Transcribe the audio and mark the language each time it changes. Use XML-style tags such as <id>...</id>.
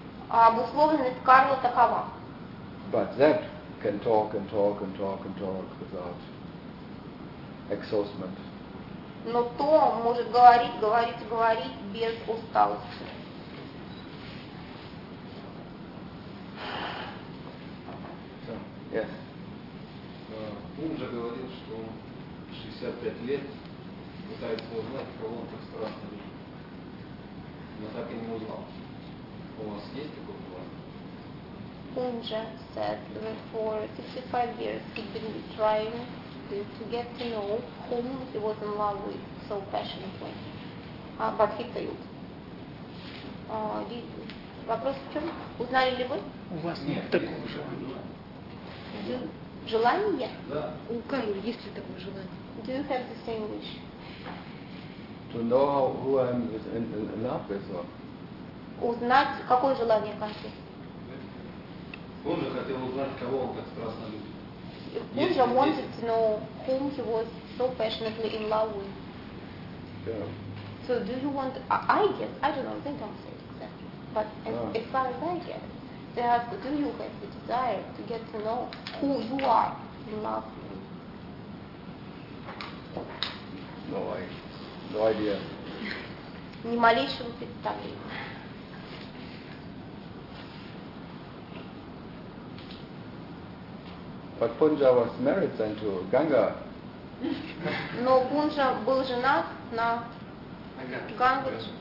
<ru>обусловленность Карла такова.</ru> <en>But that can talk and talk and talk and talk without exhaustion.</en> <ru>Но то может говорить, говорить и говорить без усталости.</ru> <en>Yes.</en> <ru>Ум же говорил, что он 65 лет пытается узнать, кого он так страшно любит.</ru> <en>Unja said that for 65 years he'd been trying to get to know whom he was in love with so passionately. But he failed.</en> <ru>Вопрос в чем? Узнали ли вы? У вас нет такого желания. Желание? Да. У Карла есть ли такое желание?</ru> <en>Do you have the same wish? To know who I am in love with. Or?</en> <ru>Узнать, какое желание Карла? Он же хотел узнать, кого он так страстно любит.</ru> <en>Он же wanted to know whom he was so passionately in love with. Yeah. So do you want? I guess I don't know. I think I'm saying exactly. But as far as I get, they ask, do you have the desire to get to know who you are in love with? No, I. No idea.</en> <ru>Ни малейшего представления.</ru> <en>But Punja was married then to Ganga.</en> <ru>Но Пунджа был женат на Ганге.</ru>